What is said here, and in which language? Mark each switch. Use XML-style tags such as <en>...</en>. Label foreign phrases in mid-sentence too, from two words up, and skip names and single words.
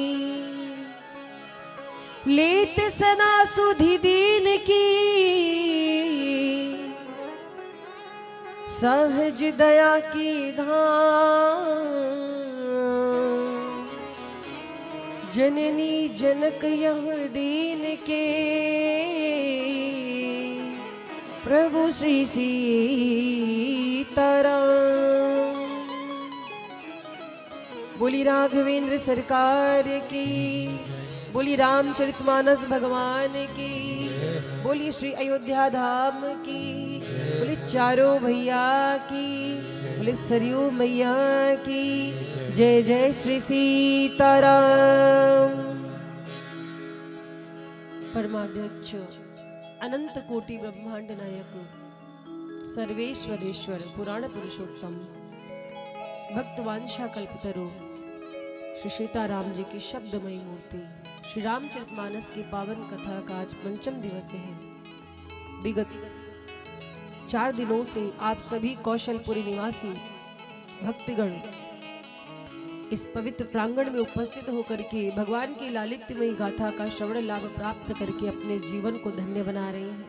<hi>लेत सना सुधि दीन की सहज दया की धाम जननी जनक यह दीन के प्रभु श्री सीताराम। बोली राघवेंद्र सरकार की, बोली रामचरितमानस भगवान की, बोली श्री अयोध्या धाम की, बोली चारों भैया की, बोली सरयू मैया की। जय जय श्री सीताराम। परमाध्यक्ष अनंत कोटि ब्रह्मांड नायक सर्वेश्वरेश्वर पुराण पुरुषोत्तम भक्तवांशा कल्पतरु श्री सीताराम जी की शब्दमयी मूर्ति श्री रामचरितमानस की पावन कथा का आज पंचम दिवस है। विगत 4 दिनों से आप सभी कौशलपुरी निवासी भक्तगण इस पवित्र प्रांगण में उपस्थित होकर के भगवान की लालित्यमयी गाथा का श्रवण लाभ प्राप्त करके अपने जीवन को धन्य बना रहे हैं।</hi>